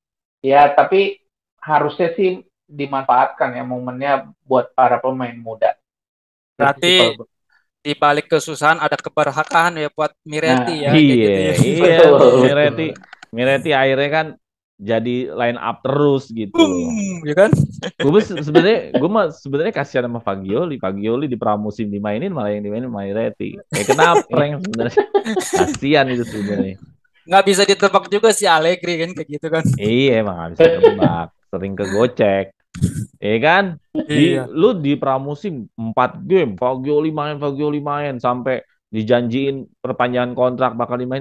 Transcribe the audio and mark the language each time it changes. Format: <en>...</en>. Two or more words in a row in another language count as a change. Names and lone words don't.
<id>Ya, tapi harusnya sih dimanfaatkan ya momennya buat para pemain muda. Itu sih kalau Berarti di balik kesusahan ada keberkahan ya buat Miretti nah, ya kayak Iya, gitu ya. iya, betul, Miretti, betul. Miretti akhirnya kan jadi</id> <en>line up</en> <id>terus gitu. Ya kan? Gue mah sebenarnya kasihan sama Fagioli. Fagioli di pramusim dimainin malah yang dimainin Miretti. Kayak kenapa yang sebenarnya kasihan itu sebenarnya. Nggak bisa ditebak juga si Allegri kan kayak gitu kan. Iya emang gak bisa nebak, sering kegocek. Iya kan? Iya. Lu di pramusim 4 game, Fagioli main sampai dijanjiin perpanjangan kontrak bakal dimain.</id>